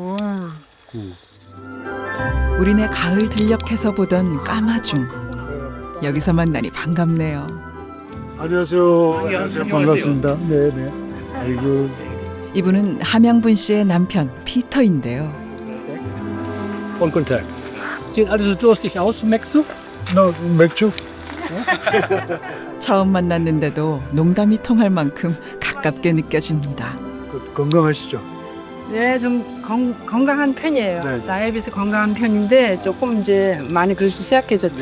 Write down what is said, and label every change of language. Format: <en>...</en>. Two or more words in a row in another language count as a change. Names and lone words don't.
<ko>우리네 가을 들녘에서 보던 까마중. 여기서 만나니 반갑네요. 안녕하세요. 안녕하세요. 반갑습니다. 네, 네. 아이고. 이분은 함양분 씨의 남편 피터인데요.</ko> <de>Guten Tag. Sehen alle so durstig aus,</de> <ko>맥주? 너 맥주? 처음 만났는데도 농담이 통할 만큼 가깝게 느껴집니다. 건강하시죠? 네, 좀 건강한 편이에요. 네. 나이에 비해서 건강한 편인데 조금 이제 많이 그릇이 쇠약해졌지.</ko>